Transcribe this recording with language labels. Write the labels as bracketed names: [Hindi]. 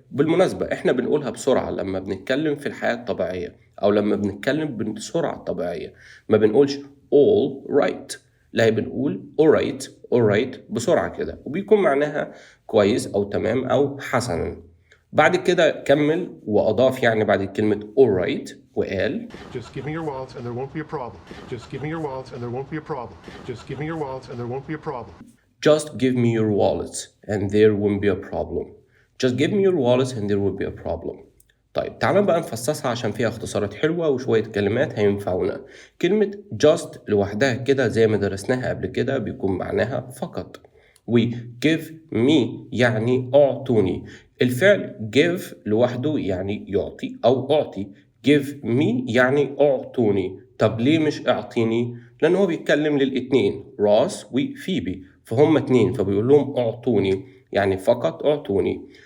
[Arabic] بالمناسبة إحنا بنقولها بسرعة لما بنتكلم في الحياة الطبيعية، أو لما بنتكلم بالسرعة الطبيعية. ما بنقولش all right، لا، بنقول [English] alright alright [Arabic] بسرعة كده، وبيكون معناها كويس أو تمام أو حسنا. بعد كده كمل وأضاف يعني بعد كلمة alright وقال [English] Just give me your wallets and there won't be a problem. Just give me your wallets and there won't be a problem. Just give me your wallets and there won't be a problem. just give me your wallets and there won't be a problem. just give me your wallets and there will be a problem. [Arabic] طيب تعالى بقى نفصصها عشان فيها اختصارات حلوة وشوية كلمات هينفعونا. كلمة just لوحدها كده زي ما درسناها قبل كده بيكون معناها فقط. و give me يعني أعطوني. الفعل give لوحده يعني يعطي أو أعطي. give me يعني أعطوني. طب ليه مش أعطيني؟ لأن هو بيتكلم للاتنين، راس وفيبي، فهم اتنين، فبيقول لهم أعطوني يعني فقط أعطوني.